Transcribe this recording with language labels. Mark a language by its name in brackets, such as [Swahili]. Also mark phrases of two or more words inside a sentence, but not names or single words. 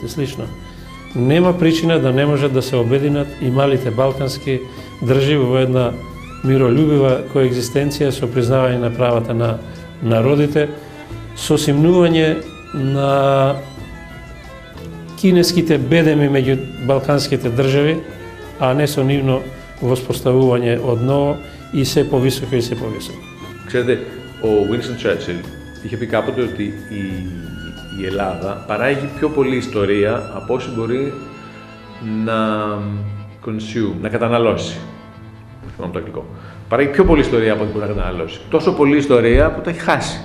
[Macedonian] и слично, нема причина да не можат да се обединат и малите балкански држави во една миролюбива коегзистенција со признавање на правата на народите, со симнување на кинеските бедеми меѓу балканските држави, а не со нивно воспоставување од ново и се повисоко и се повисоко. [Greek] Ξέρετε, ο Winston Churchill είχε πει κάποτε ότι η Ελλάδα παράγει πιο πολλή ιστορία από όση μπορεί να καταναλώσει. Θυμάμαι το αγγλικό. Παράγει πιο πολλή ιστορία από ό,τι μπορεί να καταναλώσει. Τόσο πολλή ιστορία που τα έχει χάσει.